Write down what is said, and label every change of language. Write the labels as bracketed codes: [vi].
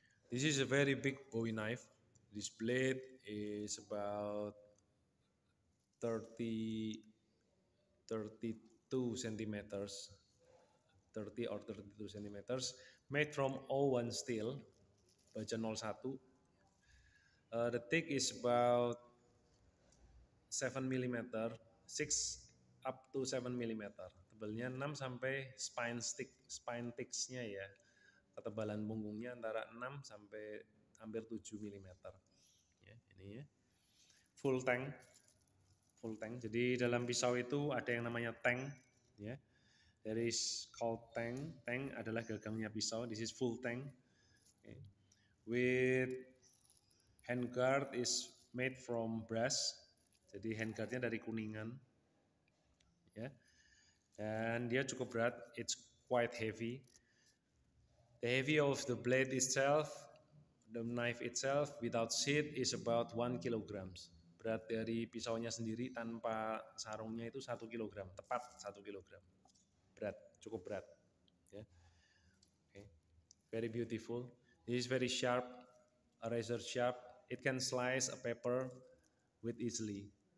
[en] This is a very big Bowie knife. This blade is about 30, 32 centimeters, 30 or 32 centimeters, made from O1 steel, [id] baja 01. [en] The thick is about 7 millimeter, 6 up to 7 millimeter. [id] Tebalnya 6 sampai spine thicknya ya. Ketebalan punggungnya antara 6 sampai hampir 7 millimeter. Ya, ini ya. [en] Full tank. Full tank. [id] Jadi dalam pisau itu ada yang namanya tank, ya. [en] There is called tank. [id] Tank adalah gagangnya pisau. [en] This is full tank. Okay. With handguard is made from brass. [id] Jadi handguardnya dari kuningan, ya. Dan dia cukup berat. [en] It's quite heavy. The heavy of the blade itself, the knife itself without sheath is about 1 kilograms. [id] Berat dari pisaunya sendiri tanpa sarungnya itu 1 kilogram, tepat 1 kilogram. Berat, cukup berat. [en] Yeah. Okay. Very beautiful. This is very sharp, a razor sharp. It can slice a paper with easily.